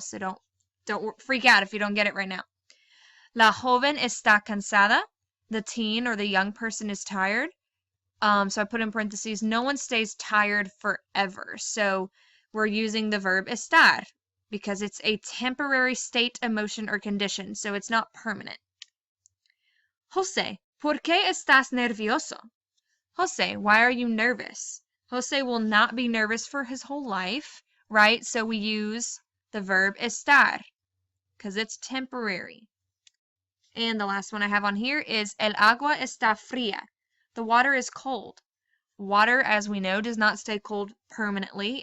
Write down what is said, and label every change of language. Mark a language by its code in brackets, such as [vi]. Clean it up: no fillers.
[en] So don't freak out if you don't get it right now. [es] La joven está cansada. [en] The teen or the young person is tired. So I put in parentheses, no one stays tired forever. So we're using the verb estar because it's a temporary state, emotion, or condition. So it's not permanent. [es] Jose, ¿por qué estás nervioso? [en] Jose, why are you nervous? Jose will not be nervous for his whole life, right? So we use the verb estar because it's temporary. And the last one I have on here is [es] el agua está fría. [en] The water is cold. Water, as we know, does not stay cold permanently.